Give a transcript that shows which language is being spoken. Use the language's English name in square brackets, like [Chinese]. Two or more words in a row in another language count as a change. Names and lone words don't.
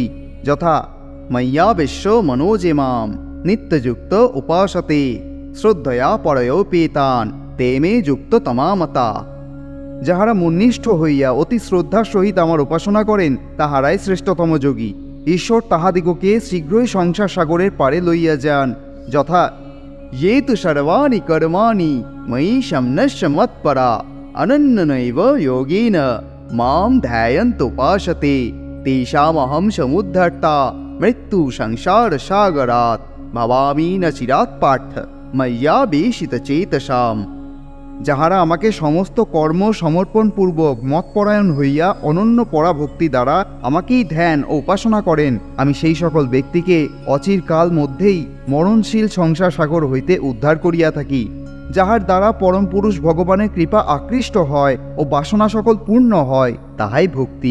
[Sanskrit] যথা ময়্যাবেশ্য মনোজেমাম নিত্যযুক্ত উপাসতে শ্রদ্ধয়া পরয়োপেতান তে মে যুক্ত তমামতা। [Bangla] যাহারা মন্নিষ্ঠ হইয়া অতি শ্রদ্ধার সহিত আমার উপাসনা করেন, তাহারাই শ্রেষ্ঠতম যোগী। ঈশ্বর তাহাদিগকে শীঘ্রই সংসার সাগরের পারে লইয়া যান। [Sanskrit] যথা ये तु सर्वाणि कर्माणि मयि सम्नश्य मत्परा अनन्यनैव योगेन मां ध्यायन्तुपासते तेषामहं समुद्धर्ता मृत्यु संसार सागरात् भवामि न चिरात् पार्थ मय्यावेशितचेतसाम्। [Bangla] যাহারা আমাকে সমস্ত কর্ম সমর্পণপূর্বক মতপরায়ণ হইয়া অনন্য পরাভক্তি দ্বারা আমাকেই ধ্যান ও উপাসনা করেন, আমি সেই সকল ব্যক্তিকে অচিরকাল মধ্যেই মরণশীল সংসার সাগর হইতে উদ্ধার করিয়া থাকি। যাহার দ্বারা পরম পুরুষ ভগবানের কৃপা আকৃষ্ট হয় ও বাসনা সকল পূর্ণ হয়, তাহাই ভক্তি।